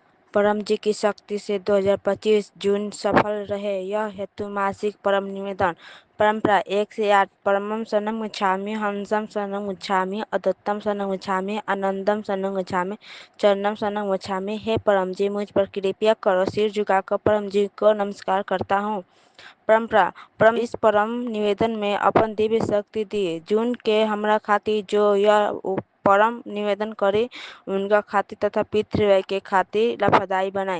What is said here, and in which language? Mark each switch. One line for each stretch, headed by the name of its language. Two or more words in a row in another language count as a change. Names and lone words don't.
Hindi: परम जी की शक्ति से 2025 जून सफल रहे, यह हेतु मासिक परम निवेदन। परंपरा 1 से 8।
Sanskrit: परमं शरणं गच्छामि, हंसं शरणं गच्छामि, अद्वैतम शरणं गच्छामि, आनंदम शरणं गच्छामि, चरणम शरणं गच्छामि।
Hindi: हे परम जी, मुझ पर कृपया करो। सिर झुकाकर परम जी को नमस्कार करता हूँ। परंपरा। परम इस परम निवेदन में अपन दिव्य शक्ति दी। जून के हमरा खातिर जो यह परम निवेदन करे, उनका खातिर तथा पितृव्य के खातिर लाभदायी बनाए।